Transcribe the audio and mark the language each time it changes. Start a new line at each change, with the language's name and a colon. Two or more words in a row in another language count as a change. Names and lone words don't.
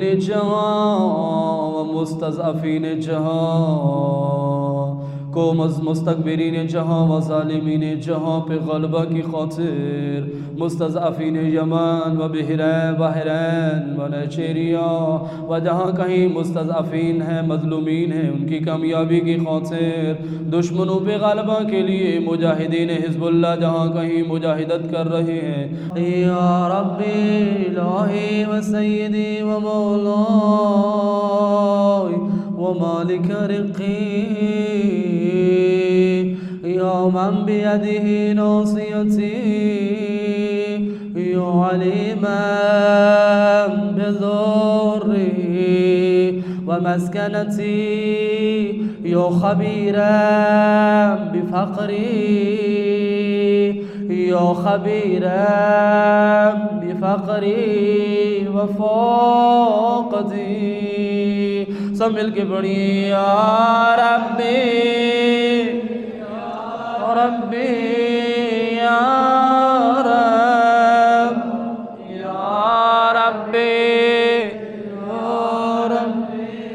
Urdu: جہاں و مستضعفین جہاں کو مستکبرین جہاں و ظالمین جہاں پہ غلبہ کی خاطر مستضعفین یمن و بحرین و نائجیریا و جہاں کہیں مستضعفین ہیں مظلومین ہیں ان کی کامیابی کی خاطر دشمنوں پہ غلبہ کے لیے مجاہدین حزب اللہ جہاں کہیں مجاہدت کر رہے ہیں.
Arabic: یا ربی الہی و سیدی و مولائی و مالک رقی یا من بیدہ ناصیتی یا علیما بضری و مسکنتی یا خبیرا بفقری یا خبیرا بفقری و فاقتی.
Urdu: سب مل کے پڑھی
Arabic: یا ربی یا ربی یا رب یا ربی یا ربی.